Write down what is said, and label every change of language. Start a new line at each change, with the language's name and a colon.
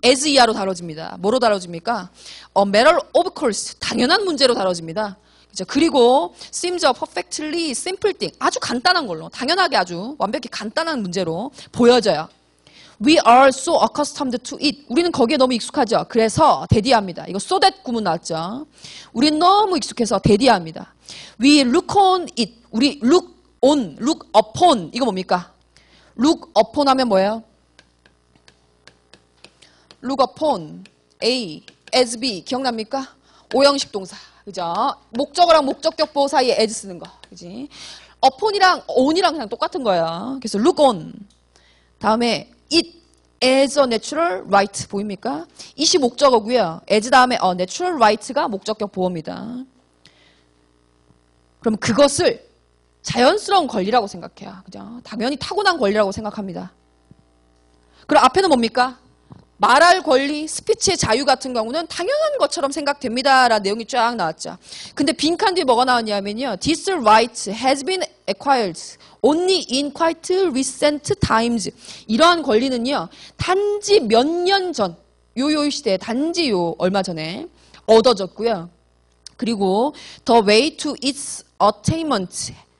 Korean: as 이하로 다뤄집니다. 뭐로 다뤄집니까?
English: matter of course,
Korean: 당연한 문제로 다뤄집니다. 그죠? 그리고
English: seems a perfectly simple thing,
Korean: 아주 간단한 걸로, 당연하게 아주 완벽히 간단한 문제로 보여져요.
English: We are so accustomed to it.
Korean: 우리는 거기에 너무 익숙하죠. 그래서 대디합니다. 이거 so that 구문 나왔죠. 우리는 너무 익숙해서 대디합니다.
English: We look on it. 우리 look on, look upon.
Korean: 이거 뭡니까? look upon 하면 뭐예요?
English: look upon, A, as B.
Korean: 기억납니까? 오형식 동사. 그죠? 목적어랑 목적격 보호 사이에 as 쓰는 거. 그지? upon이랑 on이랑 그냥 똑같은 거예요. 그래서
English: look on.
Korean: 다음에
English: it as a natural right
Korean: 보입니까? it이 목적어고요. as 다음에 a natural right가 목적격 보호입니다. 그럼 그것을 자연스러운 권리라고 생각해요. 그죠? 당연히 타고난 권리라고 생각합니다. 그럼 앞에는 뭡니까? 말할 권리, 스피치의 자유 같은 경우는 당연한 것처럼 생각됩니다. 라는 내용이 쫙 나왔죠. 근데 빈칸 뒤에 뭐가 나왔냐면요.
English: This right has been acquired only in quite recent times.
Korean: 이러한 권리는요. 단지 몇 년 전, 요 시대에 단지 얼마 전에 얻어졌고요. 그리고
English: the way to its attainment.